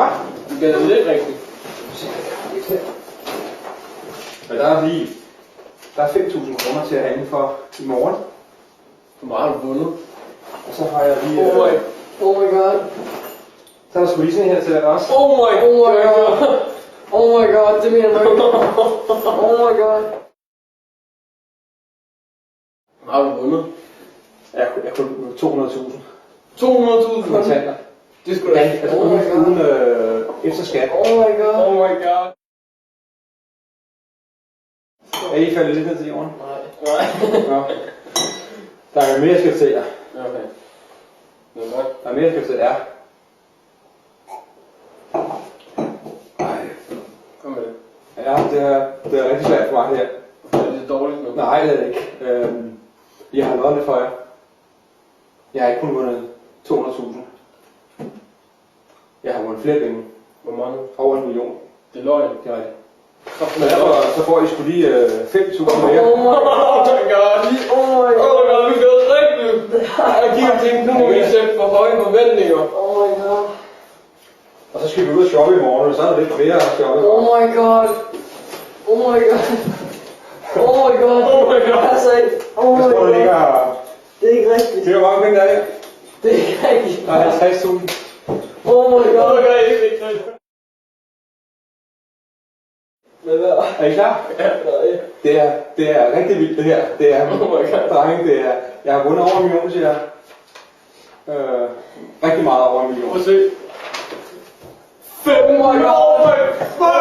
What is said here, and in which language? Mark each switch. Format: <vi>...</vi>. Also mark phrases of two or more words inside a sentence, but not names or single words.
<da>Det skal jo lidt rigtigt. Men der er 5.000 kroner til at handle for i morgen. Hvor meget har du vundet? Og så har jeg lige...</da> <en>Oh my god.</en> <da>Så er der sgu lige sådan her til dig også.</da> <en>Oh my god. Oh my god,</en> <da>det mener du ikke.</da> <en>Oh my god.</en> <da>Hvad har du vundet? Jeg kunne 200.000. 200.000? Kontanter. Det skulle da ikke. Uden efter skat.</da> <en>Oh my god. Oh my god.</en> <da>Er I faldet lidt ned til jorden? Nej. Nå. Der er mere, jeg skal til jer. Okay. Det er godt. Der er mere, jeg skal til jer. Kom med det. Ja, det er rigtig svært for mig her. Det er lidt dårligt nu. Nej, det er det ikke. Jeg har lavet det for jer. Jeg har ikke kun vundet 200.000. Jeg har vundet flere penge. Hvor mange? Over 1 million. Det er løgn. Det er rigtigt. Så får I sgu lige 5.000 mere.</da> <en>Oh my god. Oh my god,</en> <da>vi gør det rigtigt. Jeg giver ting, nu må vi sætte for høje forventninger.</da> <en>Oh my god.</en> <da>Og så skal vi ud og shoppe i morgen, og så er der lidt flere at shoppe.</da> <en>Oh my god. Oh my god. Oh my god. Oh my god. Altså, oh my god.</en> <da>Det er ikke rigtigt. Det er hvor mange penge der er. Det er ikke rigtigt. Der er 50.000.</da> <en>Oh my god. Oh my god,</en> <da>ikke rigtigt. Er I klar? Ja, det er rigtig vildt det her. Det er, drenge, det er, jeg har vundet over 1 million til jer. Rigtig meget over 1 million. Prøv at se. 5 millioner!</da> <en>Oh my god!</en>